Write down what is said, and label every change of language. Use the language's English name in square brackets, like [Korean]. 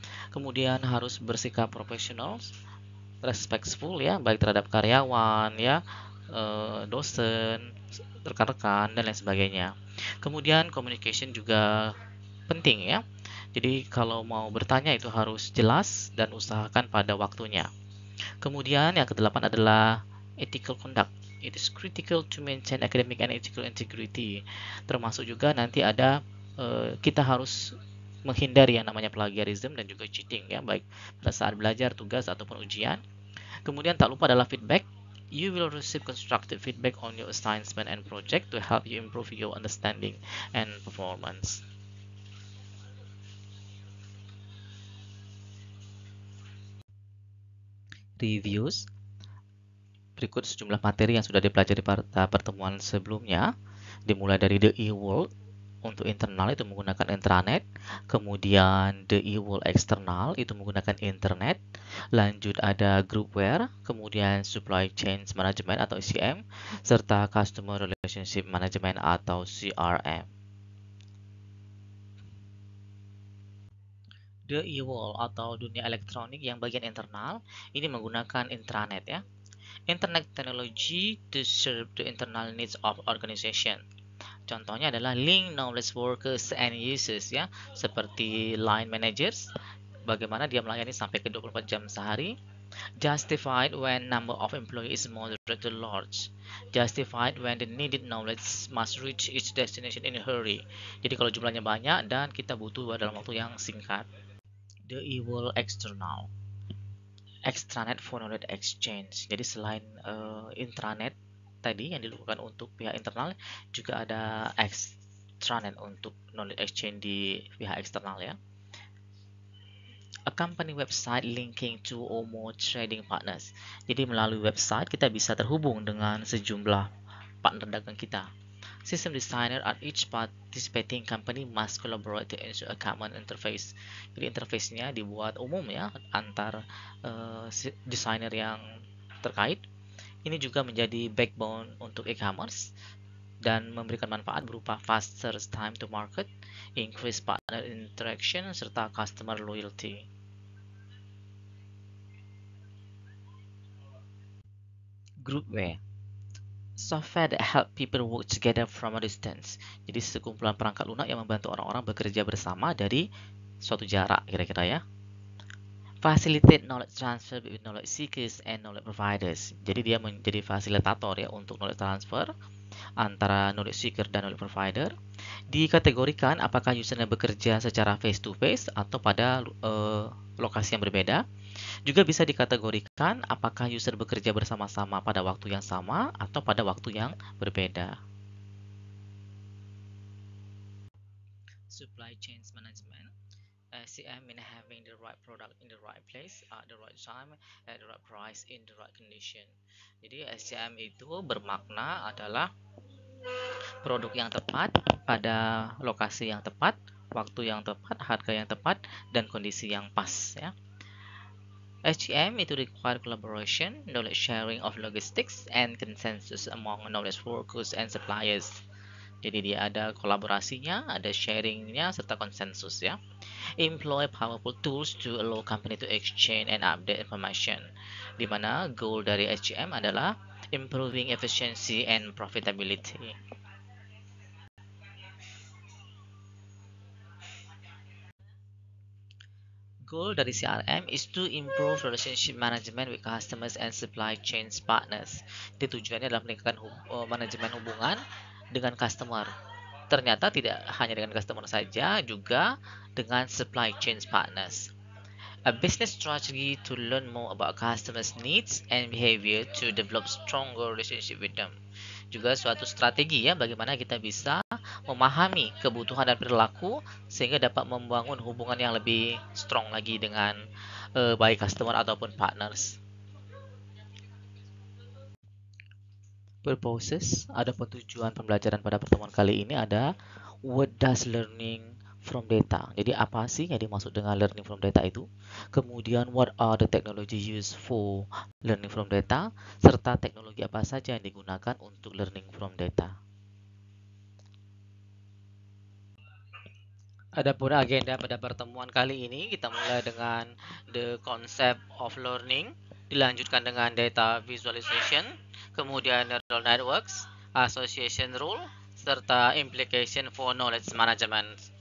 [Indonesian] Kemudian harus bersikap profesional, respectful ya, baik terhadap karyawan ya, dosen, rekan-rekan dan lain sebagainya. Kemudian communication juga penting ya. Jadi kalau mau bertanya itu harus jelas dan usahakan pada waktunya. Kemudian yang kedelapan adalah ethical conduct. [English] It is critical to maintain academic and ethical integrity. [Indonesian] Termasuk juga nanti ada kita harus menghindari yang namanya plagiarism dan juga cheating ya, baik pada saat belajar, tugas ataupun ujian. Kemudian tak lupa adalah feedback. [English] You will receive constructive feedback on your assignment and project to help you improve your understanding and performance. reviews. [Indonesian] Berikut sejumlah materi yang sudah dipelajari pada pertemuan sebelumnya, dimulai dari the e-world. Untuk internal itu menggunakan intranet, kemudian the e-world eksternal itu menggunakan internet, lanjut ada groupware, kemudian supply chain management atau SCM, serta customer relationship management atau CRM. The e-world atau dunia elektronik yang bagian internal ini menggunakan intranet ya. [English] Internet technology to serve the internal needs of organization. [Indonesian] Contohnya adalah [English] link knowledge workers and users [Indonesian] ya, seperti line managers, bagaimana dia melayani sampai ke 24 jam sehari. [English] Justified when number of employees is moderate to large. Justified when the needed knowledge must reach its destination in a hurry. [Indonesian] Jadi kalau jumlahnya banyak dan kita butuh dalam waktu yang singkat. [English] The e-world external. Extranet for knowledge exchange. [Indonesian] Jadi selain intranet tadi yang dilakukan untuk pihak internal, juga ada extranet untuk knowledge exchange di pihak eksternal ya. [English] A company website linking to or more trading partners. [Indonesian] Jadi melalui website kita bisa terhubung dengan sejumlah partner dagang kita. [English] System designer at each participating company must collaborate to ensure a common interface. [Indonesian] Jadi interface-nya dibuat umum ya antar desainer yang terkait. Ini juga menjadi backbone untuk e-commerce dan memberikan manfaat berupa [English] faster time to market, increase partner interaction, [Indonesian] serta customer loyalty. [English] Groupware, software that help people work together from a distance. [Indonesian] Jadi sekumpulan perangkat lunak yang membantu orang-orang bekerja bersama dari suatu jarak kira-kira ya. [English] Facilitate knowledge transfer between knowledge seekers and knowledge providers. [Indonesian] Jadi dia menjadi fasilitator ya untuk knowledge transfer antara knowledge seeker dan knowledge provider. Dikategorikan apakah usernya bekerja secara face to face atau pada lokasi yang berbeda. Juga bisa dikategorikan apakah user bekerja bersama-sama pada waktu yang sama atau pada waktu yang berbeda. [English] Supply chain management. SCM mean having the right product in the right place at the right time at the right price in the right condition. [Indonesian] Jadi SCM itu bermakna adalah produk yang tepat pada lokasi yang tepat, waktu yang tepat, harga yang tepat, dan kondisi yang pas ya. [English] SCM itu require collaboration, knowledge sharing of logistics, and consensus among knowledge workers and suppliers. [Indonesian] Jadi dia ada kolaborasinya, ada sharingnya, serta konsensus ya. [English] Employ powerful tools to allow company to exchange and update information. [Indonesian] Di mana goal dari SCM adalah [English] improving efficiency and profitability. Goal dari CRM is to improve relationship management with customers and supply chain partners. [Indonesian] Jadi tujuannya adalah meningkatkan manajemen hubungan dengan customer. Ternyata tidak hanya dengan customer saja, juga dengan supply chain partners. [English] A business strategy to learn more about customers' needs and behavior to develop stronger relationship with them. [Indonesian] Juga suatu strategi ya bagaimana kita bisa memahami kebutuhan dan perilaku sehingga dapat membangun hubungan yang lebih strong lagi dengan baik customer ataupun partners. Purposes, ada tujuan pembelajaran pada pertemuan kali ini ada [English] what does learning from data. [Indonesian] Jadi apa sih yang dimaksud dengan learning from data itu? [English] Kemudian what are the technology used for learning from data? [Indonesian] Serta teknologi apa saja yang digunakan untuk learning from data. Adapun agenda pada pertemuan kali ini kita mulai dengan the concept of learning, dilanjutkan dengan data visualization, kemudian neural networks, association rule, serta implication for knowledge management.